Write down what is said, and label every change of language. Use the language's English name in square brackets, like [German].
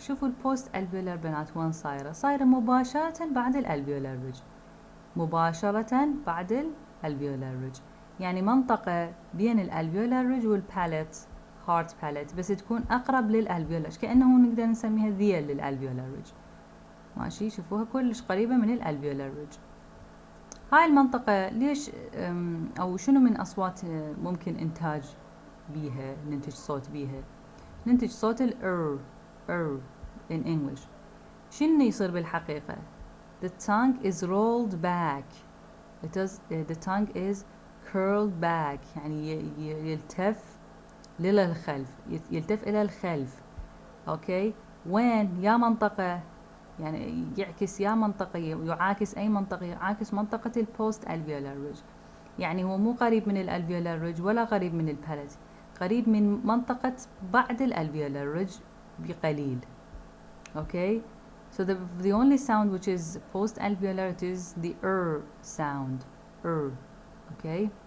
[Arabic] شوفوا البوست alveolar بنات وين صايرة مباشرة بعد الالفيولار ريدج، مباشرة بعد الالفيولار ريدج، يعني منطقة بين الالفيولار ريدج والباليت هارت باليت، بس تكون أقرب للالفيولار، كأنه نقدر نسميها ذيل للالفيولار ريدج. ماشي، شوفوها كلش قريبة من الالفيولار ريدج. هاي المنطقة ليش أو شنو من أصوات ممكن إنتاج بيها، ننتج صوت بيها؟ ننتج صوت ال [English] in English. [Arabic] شنو يصير بالحقيقة؟ [English] the tongue is rolled back. the tongue is curled back، [Arabic] يعني يلتف للخلف، يلتف إلى الخلف. أوكي، وين؟ يا منطقة، يعني يعكس يا منطقة، يعاكس أي منطقة، يعاكس منطقة البوست alveolar ridge، يعني هو مو قريب من الالفيولار ريدج ولا قريب من الباليت، قريب من منطقة بعد الالفيولار ريدج بقليل. [English] Okay, so the only sound which is post alveolar it is the sound, okay.